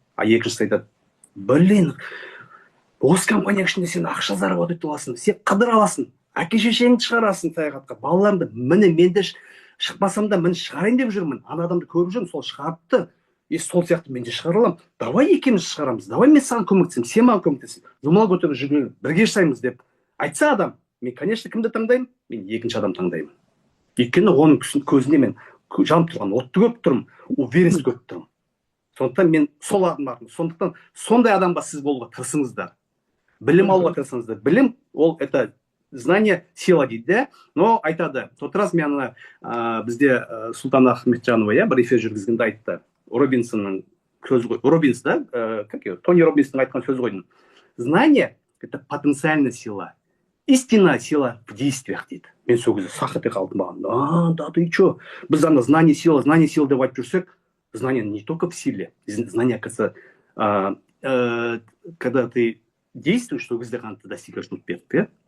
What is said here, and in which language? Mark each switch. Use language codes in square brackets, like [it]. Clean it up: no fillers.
[kk] А екіншісі айтады, блин, осы компания ішінде сен ақша заработать етесің, сен қыдыра аласың, әке шешеңді шығарасың саяхатқа, балаларымды, міне менде шықпасам да мен шығарайын деп жүрмін, ана адамды көріп жүрмін, сол шығарыпты, сол сияқты мен де шығара аламын, давай екеуміз шығарамыз, давай мен саған көмектесемін, сен маған көмектесің, жұмал көтеріп жүргенін бірге жасаймыз деп айтса адам, мен, конечно, кімді таңдаймын? Мен екінші адам таңдаймын. Өйткені оның көзінде мен жанып тұрған отты көріп тұрмын, уверенность көріп тұрмын. Сондықтан мен сол адамдардың, сондықтан сондай адамға сіз болуға тырысыңыздар. Білім алуға тырысыңыздар. Білім, ол [ru] это знание, сила [kk] дейді, но айтады. [ru] Тот раз [kk] мен бізде Сұлтан Ахметжанова, бір эфир жүргізгенде айтты. Робинсонның сөзі ғой. Робинс, да? Тони Робинстің айтқан сөзі ғой. [ru] Знание – это потенциальная сила. Истинная сила в действиях дейді. [kk] Мен сол кезде сақ ете қалдым маған. [ru] Да ты че? [kk] Біз ана [ru] знание сила [kk] деп айтып жүрсек, [ru] знание не только в силе. Знание, кажется, когда ты действуешь, [kk] сол кезде ғана [ru] ты достигаешь успеха.